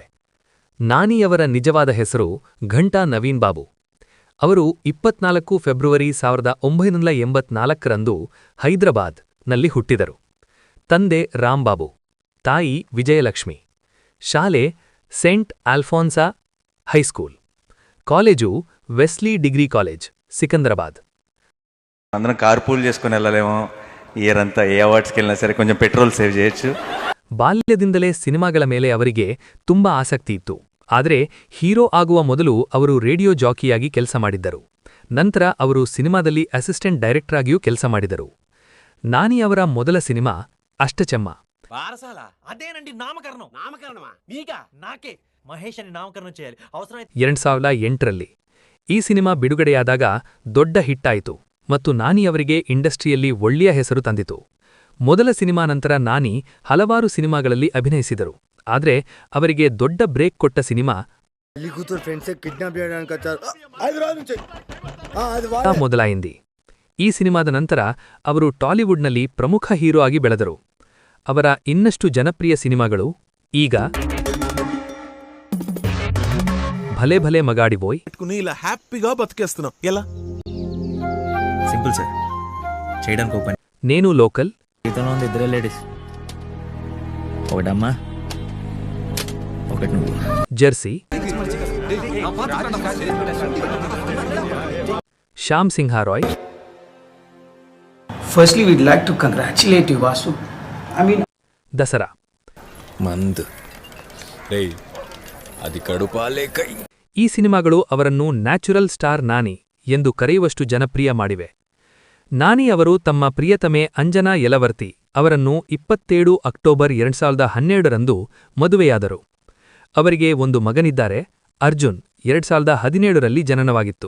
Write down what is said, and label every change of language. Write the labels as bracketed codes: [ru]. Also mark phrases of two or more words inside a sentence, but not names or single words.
[kn] ನಾನಿಯವರ ನಿಜವಾದ ಹೆಸರು ಘಂಟಾ ನವೀನ್ ಬಾಬು. ಅವರು 24 ಫೆಬ್ರವರಿ 1984ರಂದು ಹೈದರಾಬಾದ್ ನಲ್ಲಿ ಹುಟ್ಟಿದರು. ತಂದೆ ರಾಂಬಾಬು, ತಾಯಿ ವಿಜಯಲಕ್ಷ್ಮಿ. ಶಾಲೆ ಸೆಂಟ್ ಆಲ್ಫಾನ್ಸಾ ಹೈಸ್ಕೂಲ್. [te] కాలేజు వెస్లీ డిగ్రీ కాలేజ్ సికింద్రాబాద్. అందరం కార్పూల్ చేసుకుని వెళ్ళలేమో ఇయర్ అంతా ఏ అవార్డ్స్కి వెళ్ళినా సరే కొంచెం [en] petrol save [te] చేయొచ్చు. [kn] ಬಾಲ್ಯದಿಂದಲೇ ಸಿನಿಮಾಗಳ ಮೇಲೆ ಅವರಿಗೆ ತುಂಬಾ ಆಸಕ್ತಿ ಇತ್ತು. ಆದರೆ ಹೀರೋ ಆಗುವ ಮೊದಲು ಅವರು ರೇಡಿಯೋ ಜಾಕಿಯಾಗಿ ಕೆಲಸ ಮಾಡಿದ್ದರು. ನಂತರ ಅವರು ಸಿನಿಮಾದಲ್ಲಿ [en] assistant director [kn] ಆಗಿಯೂ ಕೆಲಸ ಮಾಡಿದರು. ನಾನಿ ಅವರ ಮೊದಲ ಸಿನಿಮಾ ಅಷ್ಟಚಮ್ಮ. [te] అదేనండి నామకరణం. నామకరణమా? మీకా? నాకే మహేష్ అని నామకరణం చేయాలి. అవసరం [kn] 2008ರಲ್ಲಿ ಈ ಸಿನಿಮಾ ಬಿಡುಗಡೆಯಾದಾಗ ದೊಡ್ಡ ಹಿಟ್ಟಾಯಿತು ಮತ್ತು ನಾನಿ ಅವರಿಗೆ ಇಂಡಸ್ಟ್ರಿಯಲ್ಲಿ ಒಳ್ಳೆಯ ಹೆಸರು ತಂದಿತು. ಮೊದಲ ಸಿನಿಮಾ ನಂತರ ನಾನಿ ಹಲವಾರು ಸಿನಿಮಾಗಳಲ್ಲಿ ಅಭಿನಯಿಸಿದರು. ಆದರೆ ಅವರಿಗೆ ದೊಡ್ಡ ಬ್ರೇಕ್ ಕೊಟ್ಟ ಸಿನಿಮಾ ಮೊದಲಾಯಿಂದಿ. ಈ ಸಿನಿಮಾದ ನಂತರ ಅವರು ಟಾಲಿವುಡ್ನಲ್ಲಿ ಪ್ರಮುಖ ಹೀರೋ ಆಗಿ ಬೆಳೆದರು. ಅವರ ಇನ್ನಷ್ಟು ಜನಪ್ರಿಯ ಸಿನಿಮಾಗಳು ಈಗ భలే భలే మగాడి బోయ్, [te] ఇలా హ్యాపీగా బతికేస్తున్నాం. ఎలా సింపుల్ సార్, చేయడానికి ఓపెన్. నేను లోకల్. ఇతను ఉంది, ఇద్దరే లేడీస్, ఒకటమ్మా ఒకటి నువ్వు. జెర్సీ, శ్యామ్ సింహా రాయ్. [en] Firstly, we'd like to congratulate you, Vasu. I mean, [te] దసరా. మందు రేయ్ అది కడుపాలే కై. [kn] ಈ ಸಿನಿಮಾಗಳು ಅವರನ್ನು ನ್ಯಾಚುರಲ್ ಸ್ಟಾರ್ ನಾನಿ ಎಂದು ಕರೆಯುವಷ್ಟು ಜನಪ್ರಿಯ ಮಾಡಿವೆ. ನಾನಿ ಅವರು ತಮ್ಮ ಪ್ರಿಯತಮೆ ಅಂಜನಾ ಯಲವರ್ತಿ ಅವರನ್ನು 27 ಅಕ್ಟೋಬರ್ 2012ರಂದು ಮದುವೆಯಾದರು. ಅವರಿಗೆ ಒಂದು ಮಗನಿದ್ದಾರೆ, ಅರ್ಜುನ್. 2017ರಲ್ಲಿ ಜನನವಾಗಿತ್ತು.